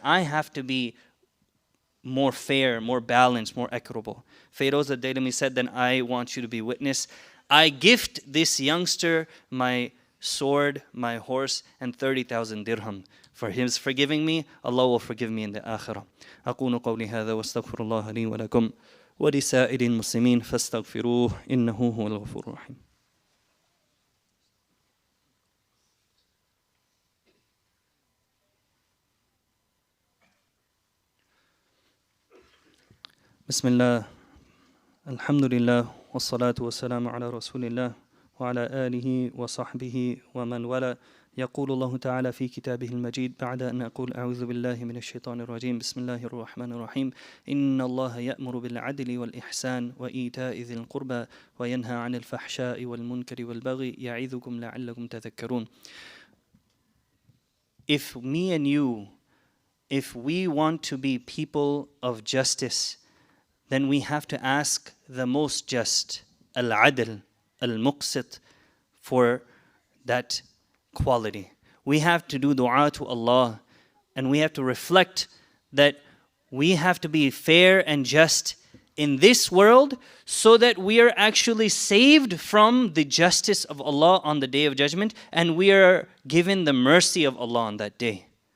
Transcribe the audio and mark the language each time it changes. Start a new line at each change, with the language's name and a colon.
English: I have to be more fair, more balanced, more equitable. Feroz ad-Daylami said, then I want you to be witness. I gift this youngster my sword, my horse, and 30,000 dirham. For his forgiving me, Allah will forgive me in the akhirah.
Arabic: أقول قولي هذا واستغفر الله لي ولكم ولسائر المسلمين فاستغفروه إنه هو الغفور الرحيم. بسم الله الحمد لله والصلاة والسلام على رسول الله وعلى آله وصحبه ومن والاه. يقول الله تعالى في كتابه المجيد بعد أن أقول أعوذ بالله من الشيطان الرجيم بسم الله الرحمن الرحيم إن الله يأمر بالعدل والإحسان وإيتاء ذي القربى وينهى عن الفحشاء والمنكر والبغي يعظكم لعلكم تذكرون.
English: If me and you, if we want to be people of justice, then we have to ask the most just, al-adl, al-muqsit, for that quality. We have to do dua to Allah, and we have to reflect that we have to be fair and just in this world so that we are actually saved from the justice of Allah on the Day of Judgment, and we are given the mercy of Allah on that day.